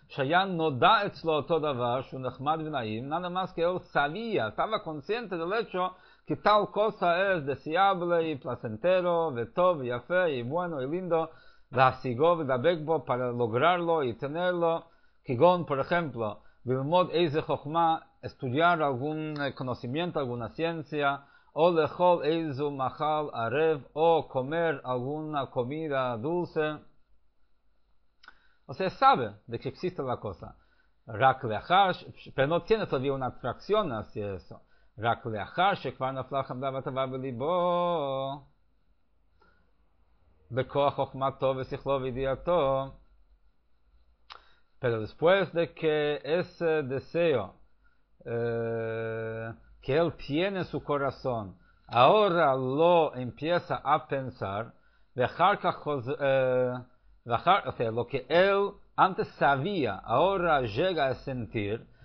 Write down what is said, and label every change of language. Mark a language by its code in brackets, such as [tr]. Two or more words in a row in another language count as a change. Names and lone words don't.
[es] Nada más que él sabía, estaba consciente del hecho que tal cosa es deseable y placentero, vetov, y afé, y bueno, y lindo, para lograrlo y tenerlo. Kigon, por ejemplo, estudiar algún conocimiento, alguna ciencia, o [he] לאכול איזה מאכל ערב, [es] o comer alguna comida dulce. O sea, sabe de que existe la cosa. Pero no tiene todavía una atracción hacia eso. Pero después de que ese deseo que él tiene en su corazón, ahora lo empieza a pensar, o sea, lo que él antes sabía, ahora llega a sentir,